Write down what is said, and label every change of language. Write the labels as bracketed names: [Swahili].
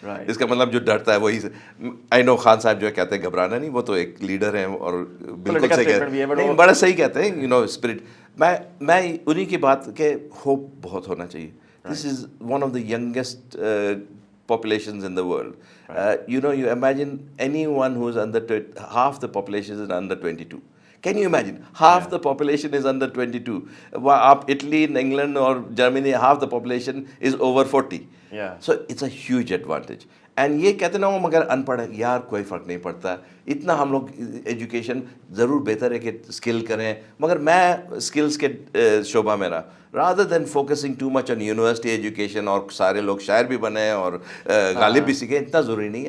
[Urdu] اس کا مطلب جو ڈرتا ہے وہی. آئی نو خان صاحب جو کہتے ہیں گھبرانا نہیں، وہ تو ایک لیڈر ہیں اور بالکل صحیح کہتے ہیں، بڑا صحیح کہتے ہیں، یو نو اسپرٹ. میں انہیں کی بات کہ ہوپ بہت ہونا چاہیے. [English] This is one of the youngest populations in the world. You know, you imagine anyone who is under half the population is under 22. Can you imagine? Half the population is under 22. Up Italy, England or Germany, half the population is over 40. Yeah. So it's a huge advantage. [Urdu] And یہ کہتے نا وہ مگر ان پڑھ یار کوئی فرق نہیں پڑتا. اتنا ہم لوگ ایجوکیشن ضرور بہتر ہے کہ اسکل کریں، مگر میں اسکلس کے شعبہ میں رہا [English] rather than focusing too much on university education [Urdu] اور سارے لوگ شاعر بھی بنیں اور غالب بھی سیکھیں. اتنا ضروری نہیں.